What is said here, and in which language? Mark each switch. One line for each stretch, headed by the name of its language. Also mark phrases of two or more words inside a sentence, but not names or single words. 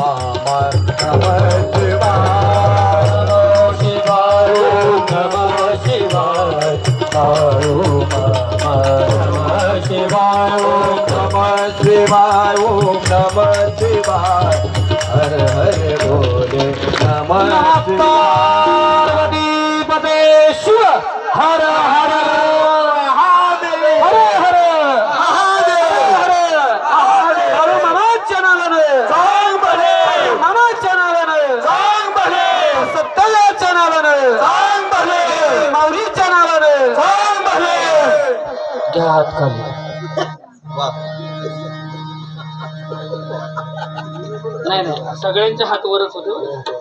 Sanskrit: शिवाय ओम नमः शिवाय नमः शिवाय ओम नमः शिवाय ओम नमः शिवाय हर हर बोले नमः पार्वती पते शिव हर हर महादेव हर हर महादेव
Marathi: हर मनाच्या नावानं सांग भले मनाच्या नावानं सांग भले सत्याच्या नावानं सांग भले माऊलीच्या नावानं सांग भले घ्या हात खाली नाही नाही सगळ्यांचे हात वरच होते